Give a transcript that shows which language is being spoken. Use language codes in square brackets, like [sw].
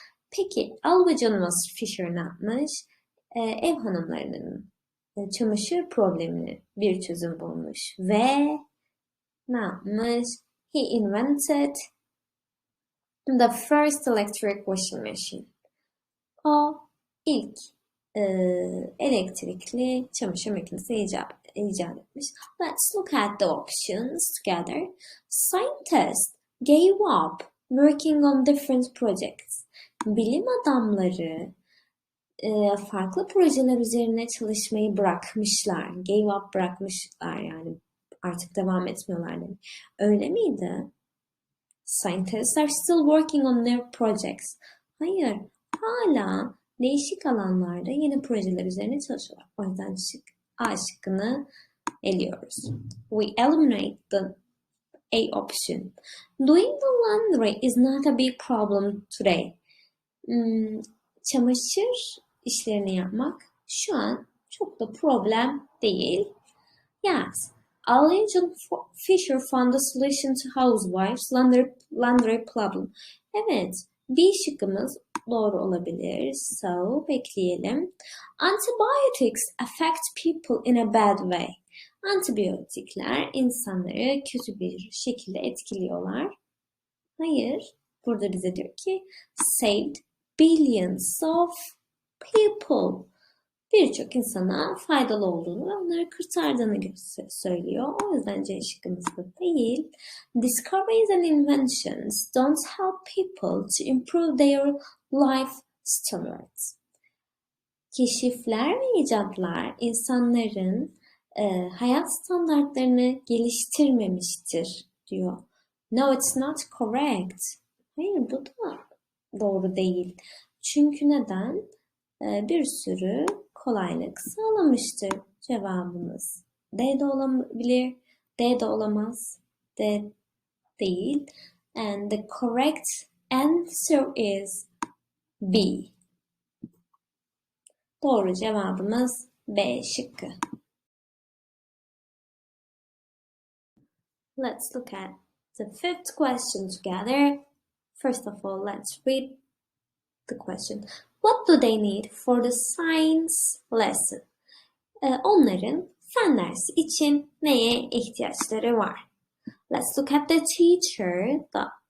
[tr] Peki Ali John Fisher ne yapmış? Ev hanımlarının çamaşır problemine bir çözüm bulmuş ve ne yapmış? [en] He invented the first electric washing machine. [tr] O ilk elektrikli çamaşır makinesi icat etmiş. [en] Let's look at the options together. Scientists gave up working on different projects. [tr] Bilim adamları farklı projeler üzerine çalışmayı bırakmışlar. [en] Gave up [tr] bırakmışlar yani artık devam etmiyorlar demek. Öyle miydi? [en] Scientists are still working on their projects. [tr] Hayır, hala değişik alanlarda yeni projeler üzerine çalışıyorlar. O yüzden A şıkkını eliyoruz. [en] We eliminate the A option. Doing the laundry is not a big problem today. [tr] Çamaşır işlerini yapmak şu an çok da problem değil. [en] Yes. Ali John Fisher found the solution to housewives' laundry problem. [tr] Evet, B şıkkımız doğru olabilir. So, bekleyelim. [en] Antibiotics affect people in a bad way. [tr] Antibiyotikler insanları kötü bir şekilde etkiliyorlar. Hayır, burada bize diyor ki [en] saved billions of people. [tr] Birçok insana faydalı olduğunu ve onları kurtardığını söylüyor. O yüzden C şıkkımız da değil. [en] Discoveries and inventions don't help people to improve their life standards. [tr] Keşifler ve icatlar insanların hayat standartlarını geliştirmemiştir diyor. [en] No, it's not correct. [tr] Hayır, bu da doğru değil. Çünkü neden? Bir sürü kolaylık sağlamıştır cevabımız. D de olabilir, D de olamaz, D değil. [en] And the correct answer is B. [tr] Doğru cevabımız B şıkkı. [en] Let's look at the fifth question together. First of all, let's read the question. What do they need for the science lesson? [tr] Onların fen dersi için neye ihtiyaçları var? [en] Let's look at the teacher. The